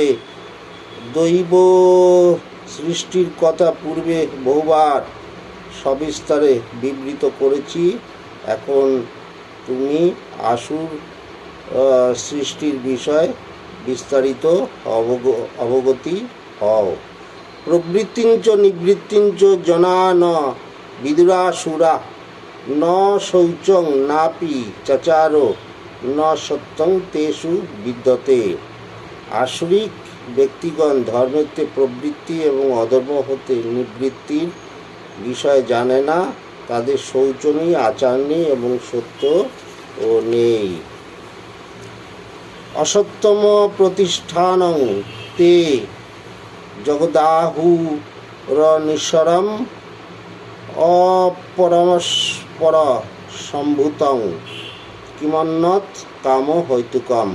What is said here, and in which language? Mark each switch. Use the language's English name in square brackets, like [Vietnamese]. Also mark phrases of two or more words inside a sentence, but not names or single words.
[Bangla] দৈব সৃষ্টির কথা পূর্বে বহুবার সবিস্তারে বিবৃত করেছি। এখন তুমি আসুর সৃষ্টির বিষয় বিস্তারিত অবগতি হও। [Sanskrit] প্রবৃত্তিঞ্চ নিবৃত্তিঞ্চ জনা ন বিদুরাসুরা ন শৌচং নাপি চচারো ন সত্যং তেষু বিদ্যতে। [Bangla] আসরিক ব্যক্তিগণ ধর্মেতে প্রবৃত্তি এবং অধর্ম হতে নিবৃত্তির বিষয় জানে না। তাদের শৌচ নেই, আচার নেই এবং সত্য ও নেই। [Sanskrit] অসত্যম প্রতিষ্ঠানং তে জগদাহুরনিশ্বরম অপরমস্পর সম্ভূতং কিমন্নত কাম হৈতুকম।